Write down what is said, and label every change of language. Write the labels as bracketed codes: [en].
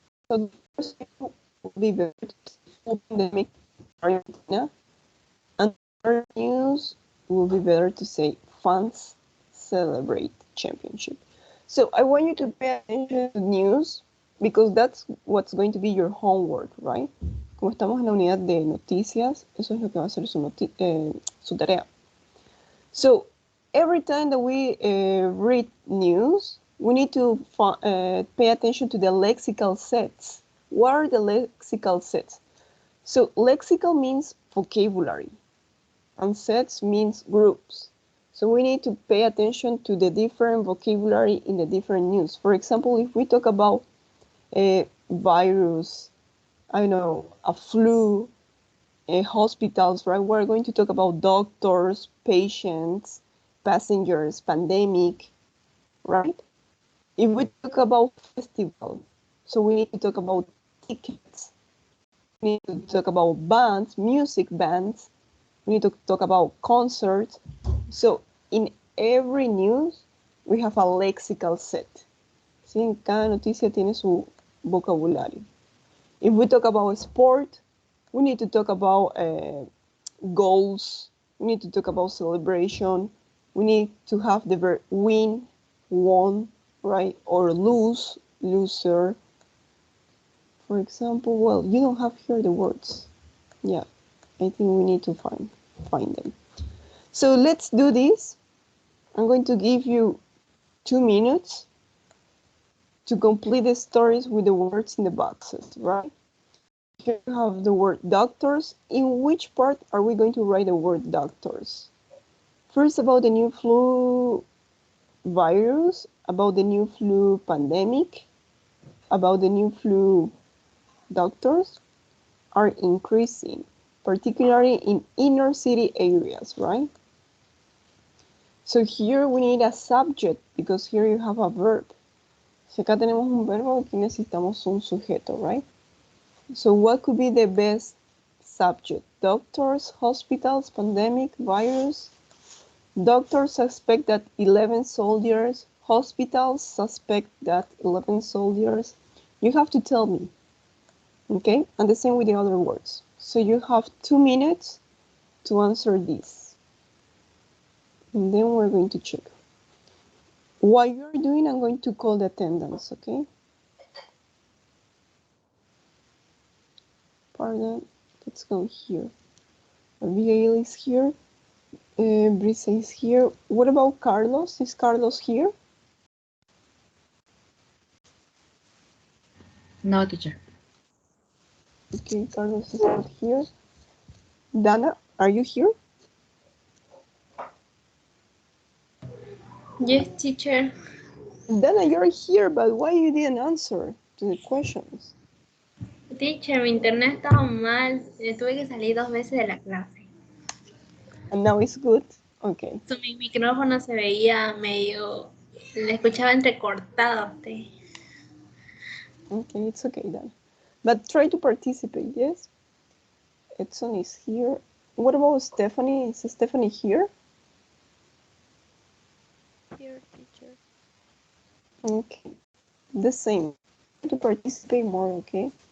[en] So the first will be the pandemic Argentina, and the news will be better to say fans celebrate championship. So I want you to pay attention to news because that's what's going to be your homework, right? [es] Como estamos en la unidad de noticias, eso es lo que va a ser su tarea. [en] So every time that we read news, we need to pay attention to the lexical sets. What are the lexical sets? So lexical means vocabulary, and sets means groups. So we need to pay attention to the different vocabulary in the different news. For example, if we talk about a virus, I don't know, a flu, hospitals, right? We're going to talk about doctors, patients, passengers, pandemic, right? If we talk about festival, so we need to talk about tickets. We need to talk about bands, music bands. We need to talk about concerts. So in every news, we have a lexical set. [es] ¿Sí? En cada noticia tiene su vocabulario. [en] If we talk about sport, we need to talk about goals. We need to talk about celebration. We need to have the verb win, won, right? Or lose, loser. For example, well, you don't have here the words. Yeah, I think we need to find them. So let's do this. I'm going to give you 2 minutes to complete the stories with the words in the boxes, right? Here you have the word doctors. In which part are we going to write the word doctors? First, about the new flu virus, about the new flu pandemic, about the new flu doctors are increasing, particularly in inner city areas, right? So here we need a subject because here you have a verb. [es] Si acá tenemos un verbo, aquí necesitamos un sujeto, [en] right? So what could be the best subject? Doctors, hospitals, pandemic, virus. Doctors suspect that 11 soldiers, hospitals suspect that 11 soldiers. You have to tell me, okay? And the same with the other words. So you have 2 minutes to answer this. And then we're going to check. While you're doing, I'm going to call the attendance, okay? Pardon, let's go here. Abigail is here. Brisa is here. What about Carlos? Is Carlos here? No, teacher. Okay, Carlos is not here. Dana, are you here? Yes, teacher. Dana, you're here, but why you didn't answer to the questions? [es] Teacher, mi internet estaba mal. Tuve que salir 2 veces de la clase. [en] And now it's good. Okay. [es] Mi micrófono se veía medio, le escuchaba entrecortado a usted. [en] Okay, it's okay then. But try to participate, yes? Edson is here. What about Stephanie? Is Stephanie here? Here, teacher. Okay. The same. Try to participate more, okay?